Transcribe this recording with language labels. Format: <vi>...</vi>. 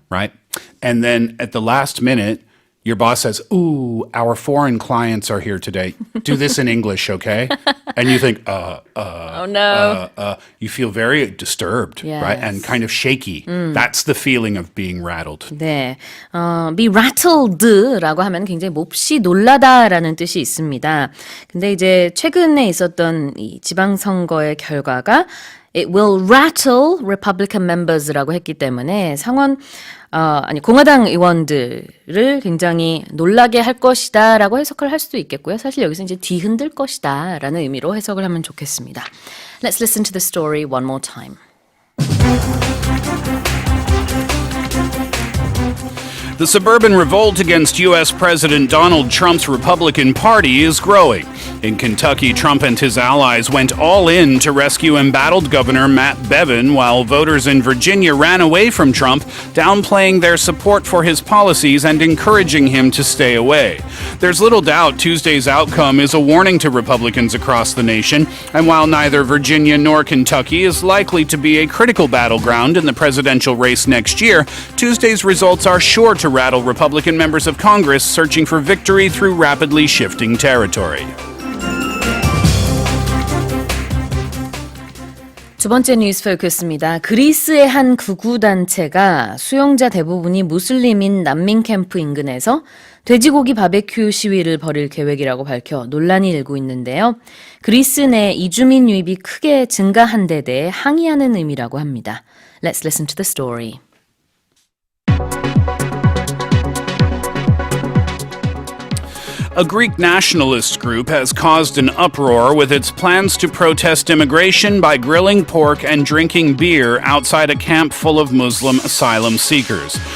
<en>right? And then at the last minute, your boss says, ooh, our foreign clients are here today. Do this in English, okay? And you think, oh no. you feel very disturbed, right? And kind of shaky. That's the feeling of being rattled.</en> <ko>네, be rattled라고 하면 굉장히 몹시 놀라다라는 뜻이 있습니다. 근데 이제 최근에 있었던 이 지방선거의 결과가</ko> <en>It will rattle Republican members</en> <ko>라고 했기 때문에 공화당 의원들을 굉장히 놀라게 할 것이다라고 해석을 할 수도 있겠고요. 사실 여기서 이제 뒤흔들 것이다라는 의미로 해석을 하면 좋겠습니다.</ko> <en>Let's listen to the story one more time. The suburban revolt against U.S. President Donald Trump's Republican Party is growing. In Kentucky, Trump and his allies went all in to rescue embattled Governor Matt Bevin, while voters in Virginia ran away from Trump, downplaying their support for his policies and encouraging him to stay away. There's little doubt Tuesday's outcome is a warning to Republicans across the nation, and while neither Virginia nor Kentucky is likely to be a critical battleground in the presidential race next year, Tuesday's results are sure to rattle Republican members of Congress searching for victory through rapidly shifting territory.</en> <ko>두 번째 뉴스 포커스입니다. 그리스의 한 극우단체가 수용자 대부분이 무슬림인 난민 캠프 인근에서 돼지고기 바베큐 시위를 벌일 계획이라고 밝혀 논란이 일고 있는데요. 그리스 내 이주민 유입이 크게 증가한 데 대해 항의하는 의미라고 합니다.</ko> <en>Let's listen to the story. A Greek nationalist group has caused an uproar with its plans to protest immigration by grilling pork and drinking beer outside a camp full of Muslim asylum seekers.</en>